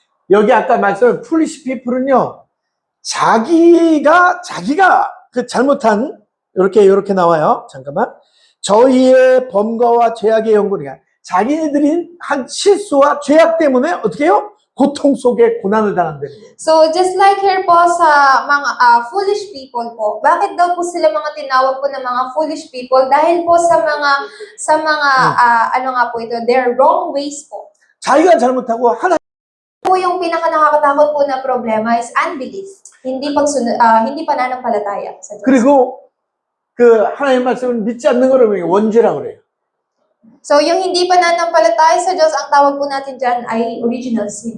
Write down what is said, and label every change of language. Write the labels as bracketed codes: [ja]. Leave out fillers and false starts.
[ko] 여기 아까 말씀 풀리시 피플은요, 자기가 그 잘못한 이렇게 나와요. 잠깐만. 저희의 범과와 죄악의 연고니까 자기들이 한 실수와 죄악 때문에 어떻게 해요? 고통 속에 고난을 당한다는 거예요. [en] So, just like here [tl] po sa mga foolish people po, bakit daw po sila mga tinawag po ng mga foolish people? Dahil po sa mga, ano nga po ito, [en] their wrong ways [tl] po. [ko] 자기가 잘못하고 하나님 [tl] Po yung pinaka nakakatakot po na problema is unbelief. Hindi pananampalataya sa Diyos. [ko] 그리고 그 하나님 말씀을 믿지 않는 거를 원죄라고 그래요. [tl] So, yung hindi pananampalataya sa Diyos, ang tawag po natin dyan ay original sin.